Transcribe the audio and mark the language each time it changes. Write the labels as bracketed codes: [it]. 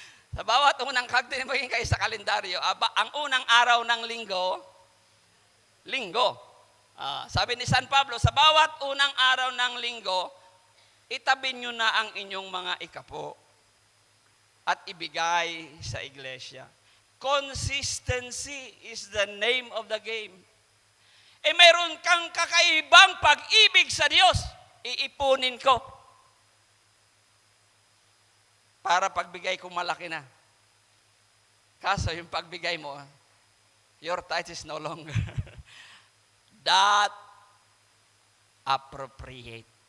[tl] Sa bawat unang maging kayo sa kalendaryo, ang unang araw ng linggo, linggo. Sabi ni San Pablo, sa bawat unang araw ng linggo, itabi nyo na ang inyong mga ikapo at ibigay sa iglesia. [en] Consistency is the name of the game. [tl] Mayroon kang kakaibang pag-ibig sa Diyos, iipunin ko. Para pagbigay ko malaki na. Kaso yung pagbigay mo, [en] your tithe is no longer that appropriate.